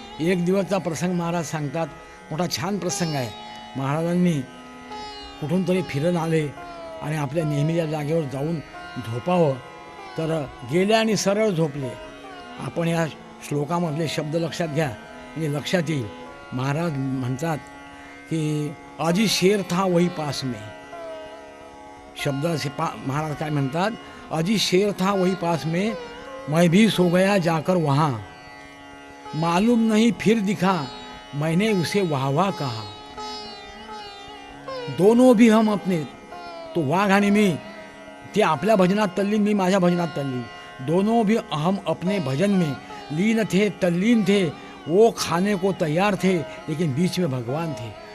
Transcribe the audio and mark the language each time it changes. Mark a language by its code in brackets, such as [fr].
[mr] एक दिवसचा प्रसंग महाराज सांगतात, मोठा छान प्रसंग आहे. महाराजांनी कुठून तरी फिरून आले आणि आपल्या नेहमीच्या जागेवर जाऊन झोपावं तर गेले आणि सरळ झोपले. आपण या श्लोकामधले शब्द लक्षात घ्या म्हणजे लक्षात येईल. महाराज म्हणतात की [hi] अजी शेर था वही पास में, [mr] शब्द असे महाराज काय म्हणतात, [hi] अजी शेर था वही पास में, मैं भी सो गया जाकर वहाँ, मालूम नहीं फिर दिखा मैंने उसे वाह वाह कहा. दोनों भी हम अपने, [mr] तो वाघ आणि मी, ते आपल्या भजनात तल्लीन, मी माझ्या भजनात तल्लीन. [hi] दोनों भी हम अपने भजन में लीन थे, तल्लीन थे. वो खाने को तैयार थे लेकिन बीच में भगवान थे.